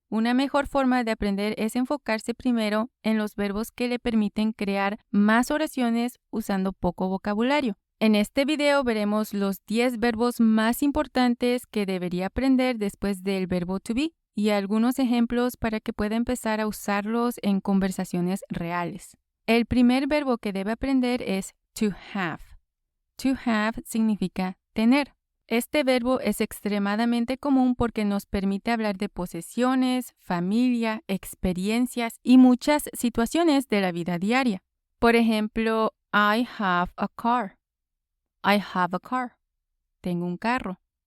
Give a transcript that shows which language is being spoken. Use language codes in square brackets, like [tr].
[es] Una mejor forma de aprender es enfocarse primero en los verbos que le permiten crear más oraciones usando poco vocabulario. En este video veremos los 10 verbos más importantes que debería aprender después del verbo to be y algunos ejemplos para que pueda empezar a usarlos en conversaciones reales. El primer verbo que debe aprender es to have. To have significa tener. Este verbo es extremadamente común porque nos permite hablar de posesiones, familia, experiencias y muchas situaciones de la vida diaria. Por ejemplo, [en] I have a car. I have a car. [es] Tengo un carro.